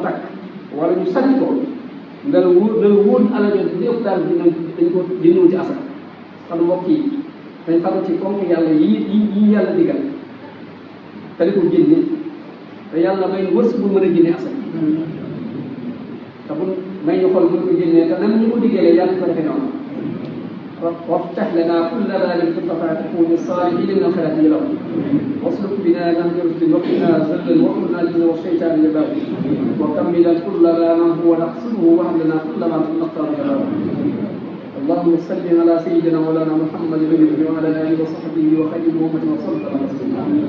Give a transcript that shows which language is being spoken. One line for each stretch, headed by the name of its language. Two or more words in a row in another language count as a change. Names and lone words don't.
Wolof: takk wala ñu sànni ko nga la wóor alal yooyu lépp daal dañ ko génnewu ci asaka kon mbokk yi dañ faral ci ponk yàlla yi yàlla digal te di ko génne te yàlla may wërs bu mën a génne asaka te bu may ñu xool mën ko génnee te nan ñu ko diggalee yàlla ko defee noonu
Arabic: وافتح لنا كل باب كنت فاتحه للصالحين من الخيرات له واسلك بنا نهج رشد وقنا زلا وقنا الجن والشيطان لباب وكملا كل ما هو نقصده وهب لنا كل ما نختار له اللهم صل على سيدنا مولانا محمد وعلى اله وصحبه وخير امته وصلى الله عليه وسلم